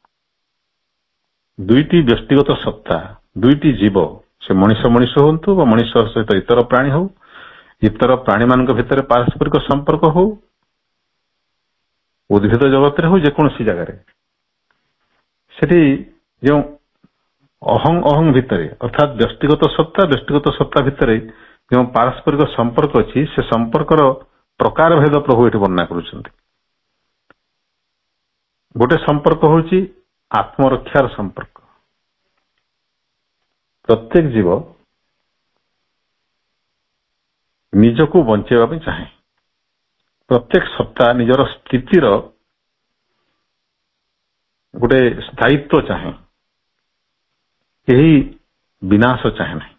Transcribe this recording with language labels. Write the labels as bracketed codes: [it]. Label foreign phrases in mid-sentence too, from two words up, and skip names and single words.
[or] ଦୁଇଟି ବ୍ୟକ୍ତିଗତ ସତ୍ତା, ଦୁଇଟି ଜୀବ, ସେ ମଣିଷ ହୁଅନ୍ତୁ ବା ମଣିଷ ସହିତ ଇତର ପ୍ରାଣୀ ହଉ, ଇତର ପ୍ରାଣୀମାନଙ୍କ ଭିତରେ ପାରସ୍ପରିକ ସମ୍ପର୍କ ହଉ, ଉଦ୍ଭିଦ ଜଗତରେ ହଉ, ଯେକୌଣସି ଜାଗାରେ, ସେଠି ଯେଉଁ ଅହଂ ଭିତରେ ଅର୍ଥାତ୍ ବ୍ୟକ୍ତିଗତ ସତ୍ତା ଭିତରେ ଯେଉଁ ପାରସ୍ପରିକ ସମ୍ପର୍କ ଅଛି, ସେ ସମ୍ପର୍କର ପ୍ରକାର ଭେଦ ପ୍ରଭୁ ଏଠି ବର୍ଣ୍ଣନା କରୁଛନ୍ତି। ଗୋଟେ ସମ୍ପର୍କ ହେଉଛି ଆତ୍ମରକ୍ଷାର ସମ୍ପର୍କ। ପ୍ରତ୍ୟେକ ଜୀବ ନିଜକୁ ବଞ୍ଚେଇବା ବି ଚାହେଁ, ପ୍ରତ୍ୟେକ ସତ୍ତା ନିଜର ସ୍ଥିତିର ଗୋଟେ ସ୍ଥାୟିତ୍ୱ ଚାହେଁ, ଏହି ବିନାଶ ଚାହେଁ ନା।